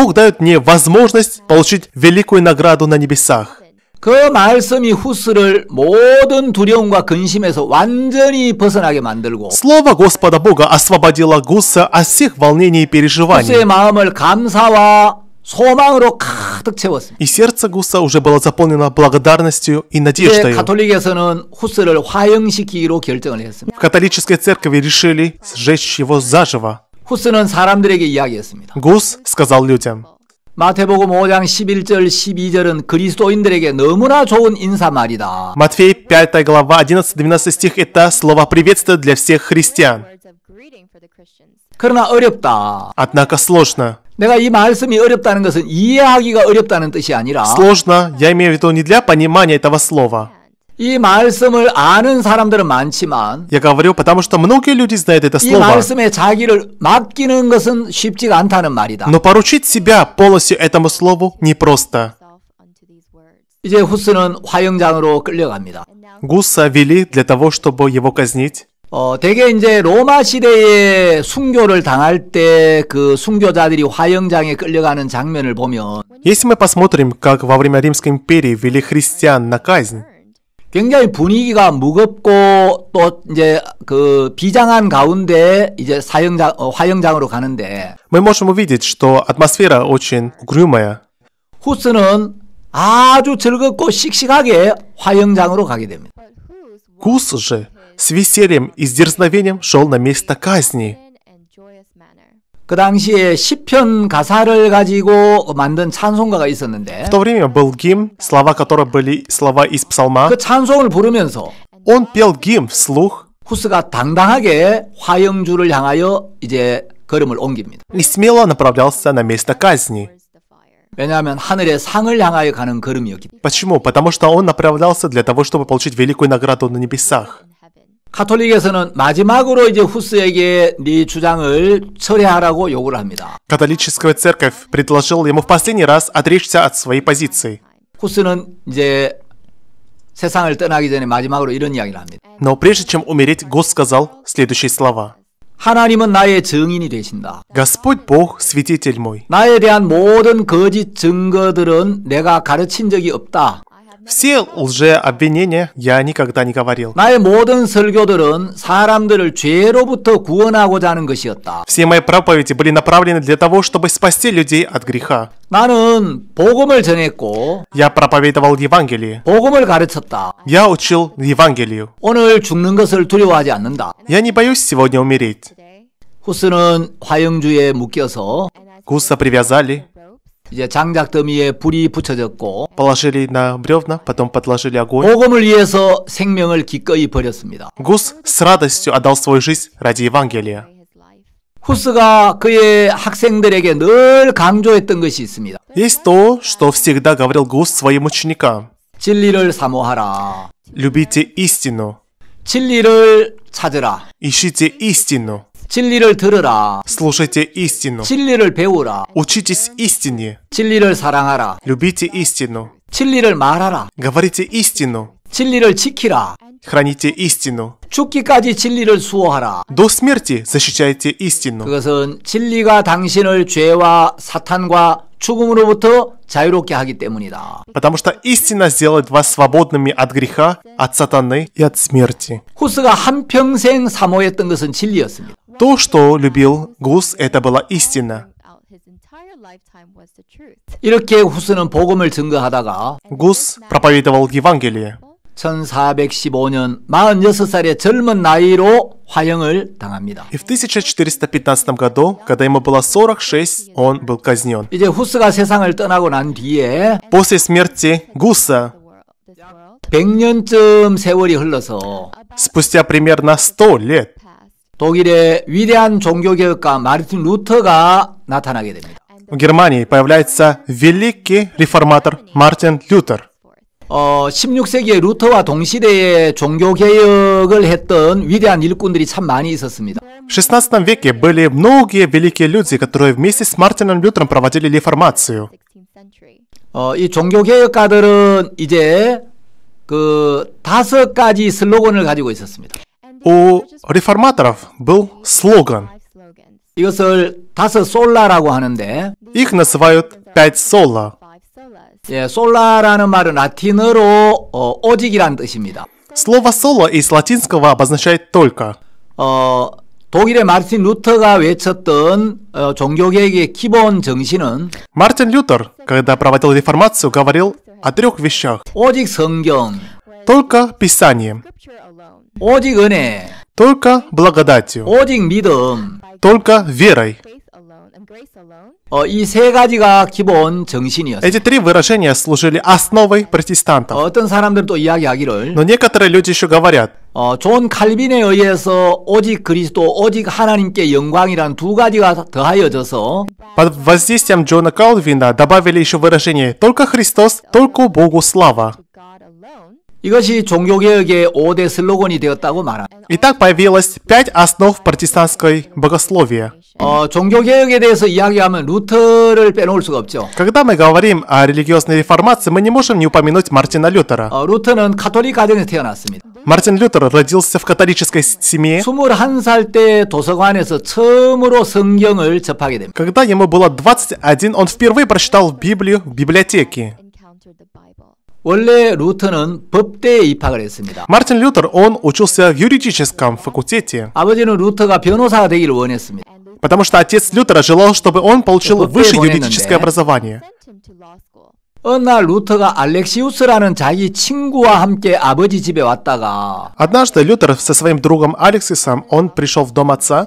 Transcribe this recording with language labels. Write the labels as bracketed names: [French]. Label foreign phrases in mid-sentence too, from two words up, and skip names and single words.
[Russian] Бог дает мне возможность получить великую награду на небесах. [Korean] 그 말씀이 후스를 모든 두려움과 근심에서 완전히 벗어나게 만들고 [Russian] Слово Господа Бога освободило Гуса от всех волнений и переживаний. [Korean] 후스의 마음을 감사와 소망으로 가득 채웠습니다. [Russian] И сердце Гуса уже было заполнено благодарностью и [Korean] 이제 [Russian] надеждой. [Korean] 가톨릭에서는 후스를 화형시키기로 결정을 했습니다. [Russian] В католической церкви решили сжечь его заживо. [Korean] 후스는 사람들에게 이야기했습니다. [Russian] Гус сказал людям. [Korean] 마태복음 5장 11절 12절은 그리스도인들에게 너무나 좋은 인사말이다. [Russian] Матфей 5 глава 11-12 стих это слово приветствия для всех христиан. [Korean] 그러나 어렵다. [Russian] Однако сложно. [Korean] 내가 이 말씀이 어렵다는 것은 이해하기가 어렵다는 뜻이 아니라 [Russian] Сложно, я имею в виду не для понимания этого слова. [Korean] 이 말씀을 아는 사람들은 많지만 [Russian] Я говорю, потому что многие люди знают это [Korean] 이 [Russian] слово. [Korean] 말씀에 자기를 맡기는 것은 쉽지가 않다는 말이다. [Russian] Но поручить себя полностью этому слову непросто. [Korean] 이제 후스는 화형장으로 끌려갑니다. [Russian] Гуса вели для того, чтобы его казнить. [Korean] 대개 이제 로마 시대에 순교를 당할 때 그 순교자들이 화형장에 끌려가는 장면을 보면 [Russian] Если мы посмотрим, как во время Римской империи вели христиан на казнь, [Korean] 굉장히 분위기가 무겁고 또 이제 그 비장한 가운데 이제 화형장으로 가는데 [Russian] мы можем увидеть, что атмосфера очень угрюмая. [Korean] 후스는 아주 즐겁고 씩씩하게 화형장으로 가게 됩니다. [Russian] Гус же с весельем и с дерзновением шел на место казни. [Korean] 그 당시에 시편 가사를 가지고 만든 찬송가가 있었는데 [Russian] В то время был гимн, слова которого были слова из псалма. [Korean] 그 찬송을 부르면서 [Russian] Он пел гимн вслух [Korean] 후스가 당당하게 화형주를 향하여 이제 걸음을 옮깁니다. [Russian] и смело направлялся на место казни. [Korean] 왜냐하면 하늘의 상을 향하여 가는 걸음이었기 때문에. [Russian] Почему? Потому что он направлялся для того, чтобы получить великую награду на небесах. [Korean] 가톨릭에서는 마지막으로 이제 후스에게 네 주장을 철회하라고 요구를 합니다. [Russian] Католическая церковь предложила ему в последний раз отречься от своей позиции. [Korean] 후스는 이제 세상을 떠나기 전에 마지막으로 이런 이야기를 합니다. [Russian] Но прежде чем умереть, Гус сказал следующие слова. [Korean] 하나님은 나의 증인이 되신다. [Russian] Господь Бог, свидетель мой. [Korean] 나에 대한 모든 거짓 증거들은 내가 가르친 적이 없다. [Russian] Все лжеобвинения я никогда не говорил. [Korean] 나의 모든 설교들은 사람들을 죄로부터 구원하고자 하는 것이었다. [Russian] Все мои проповеди были направлены для того, чтобы спасти людей от греха. [Korean] 나는 복음을 전했고 [Russian] Я проповедовал Евангелие. [Korean] 복음을 가르쳤다. [Russian] Я учил Евангелию. [Korean] 오늘 죽는 것을 두려워하지 않는다. [Russian] Я не боюсь сегодня умереть. [Korean] 후스는 화형주에 묶여서 [Russian] Гуса привязали, [Korean] 이제 장작더미에 불이 붙여졌고 [Russian] положили на бревна, потом подложили огонь. [Korean] 복음을 위해서 생명을 기꺼이 버렸습니다. [Russian] Гус с радостью отдал свою жизнь ради Евангелия. [Korean] 후스가 그의 학생들에게 늘 강조했던 것이 있습니다. [Russian] Есть то, что всегда говорил Гус своим ученикам. [Korean] 진리를 사모하라. [Russian] Любите истину, [Korean] 진리를 찾으라. [Russian] ищите истину, [Korean] 진리를 들으라. [Russian] слушайте истину, [Korean] 진리를 배우라. [Russian] учитесь истине, [Korean] 진리를 사랑하라. [Russian] любите истину, [Korean] 진리를 말하라. [Russian] говорите истину, [Korean] 진리를 지키라. [Russian] храните истину. [Korean] 죽기까지 진리를 수호하라. [Russian] До смерти защищайте истину. [Korean] 그것은 진리가 당신을 죄와 사탄과 죽음으로부터 자유롭게 하기 때문이다. [Russian] Потому что истина сделает вас свободными от греха, от сатаны и от смерти. [Korean] 후스가 한평생 사모했던 것은 진리였습니다. [Russian] То, что любил Гус, это была истина. [Korean] 이렇게 후스는 복음을 증거하다가 [Russian] Гус проповедовал Евангелие. [Korean] 1415년 46살의 젊은 나이로 화형을 당합니다. [Russian] И в 1415 году, когда ему было 46, он был казнен. [Korean] 이제 후스가 세상을 떠나고 난 뒤에 [Russian] После смерти Гуса, [Korean] 100년쯤 세월이 흘러서 [Russian] спустя примерно 100 лет, [Korean] 독일의 위대한 종교개혁가 마르틴 루터가 나타나게 됩니다. [Russian] в Германии появляется великий реформатор Мартин Лютер. [Korean] 16세기에 루터와 동시대에 종교개혁을 했던 위대한 일꾼들이 참 많이 있었습니다. [Russian] В XVI веке были многие великие люди, которые вместе с Мартином Лютером проводили реформацию. [Korean] 이 종교개혁가들은 이제 그 5가지 슬로건을 가지고 있었습니다. [Russian] У реформаторов был слоган. [Korean] 이것을 5솔라라고 하는데 [Russian] Их называют «пять соло». [Korean] 예, 솔라라는 말은 라틴어로 오직이란 뜻입니다. [Russian] Слово «соло» из латинского обозначает «только». [Korean] 독일의 마르틴 루터가 외쳤던 종교개혁의 기본 정신은 [Russian] Мартин Лютер, когда проводил реформацию, говорил о 3 вещах. [Korean] 오직 성경, [Russian] Только Писание, [Korean] 오직 은혜, [Russian] только благодатью, [Korean] 오직 믿음. [Russian] только верой. [Korean] 이 세 가지가 기본 정신이었어요. [Russian] Эти 3 выражения служили основой протестантов. [Korean] 어떤 사람들은 또 이야기하기를 [Russian] Но некоторые люди еще говорят, [Korean] 존 칼빈에 의해서 오직 그리스도, 오직 하나님께 영광이란 두 가지가 더하여져서 [Russian] под воздействием Джона Калвина добавили еще выражение «только Христос, только Богу слава». [Korean] 이것이 종교개혁의 5대 슬로건이 되었다고 말합니다. [Russian] И так появилось 5 основ протестантской богословия. [Korean] 종교개혁에 대해서 이야기하면 루터를 빼놓을 수가 없죠. [Russian] Когда мы говорим о религиозной реформации, мы не можем не упомянуть Мартина Лютера. [Korean] 루터는 카톨릭 가정에서 태어났습니다. [Russian] Мартин Лютер родился в католической семье. [Korean] 21살 때 도서관에서 처음으로 성경을 접하게 됩니다. [Russian] Когда ему было 21, он впервые прочитал Библию в библиотеке. [Korean] 원래 루터는 법대에 입학을 했습니다. [Russian] Мартин Лютер, он учился в юридическом факультете, [Korean] 아버지는 루터가 변호사가 되기를 원했습니다. [Russian] потому что отец Лютера желал, чтобы он получил высшее юридическое образование. [Korean] 어느 날 루터가 알렉시우스라는 자기 친구와 함께 아버지 집에 왔다가 [Russian] Однажды Лютер со своим другом Алексисом, он пришел в дом отца.